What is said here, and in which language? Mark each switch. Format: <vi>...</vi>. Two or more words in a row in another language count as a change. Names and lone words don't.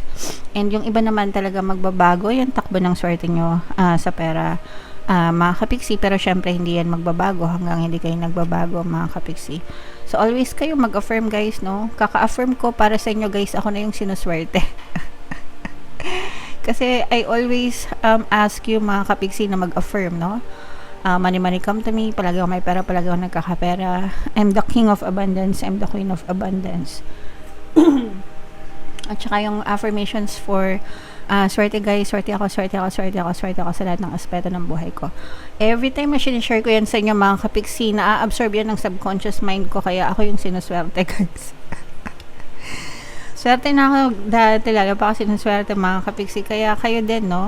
<tl>And yung iba naman talaga magbabago yung takbo ng swerte nyo sa pera, mga kapiksi, pero syempre hindi yan magbabago hanggang hindi kayo nagbabago, mga kapiksi. So always kayo mag-affirm, guys, no? Kaka-affirm ko para sa inyo, guys, ako na yung sinuswerte.</tl> <en>Kasi I always ask you,</en> <tl>mga kapiksi, na mag-affirm, no?</tl> <en>Money, money come to me,</en> <tl>palagi ako may pera, palagi ako nagkakapera.</tl> <en>I'm the king of abundance, I'm the queen of abundance.</en> <tl>At saka yung</tl> <en>affirmations for</en> <tl>swerte, guys, swerte ako, swerte ako, swerte ako, swerte ako sa lahat ng aspeto ng buhay ko.</tl> <en>Every time</en> <tl>na sinishare ko yan sa inyo, mga kapiksi, na-absorb yan ng</tl> <en>subconscious mind</en> <tl>ko, kaya ako yung sinuswerte, guys. Swerte na ako dati, lalo pa ako sinuswerte, mga kapiksi, kaya kayo din, no?</tl>